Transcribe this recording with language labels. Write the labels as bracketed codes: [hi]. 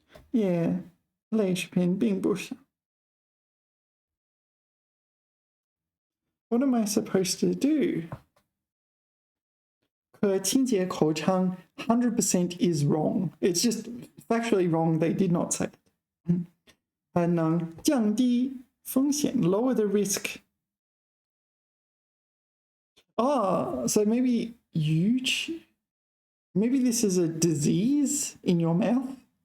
[en] Yeah, [zh] 类食品并不少 [en] What am I supposed to do? [zh] 可清洁口腔 [en] 100% is wrong. It's just factually wrong. They did not say it. [zh] 能降低风险 [en] lower the risk. So maybe this is a disease in your mouth.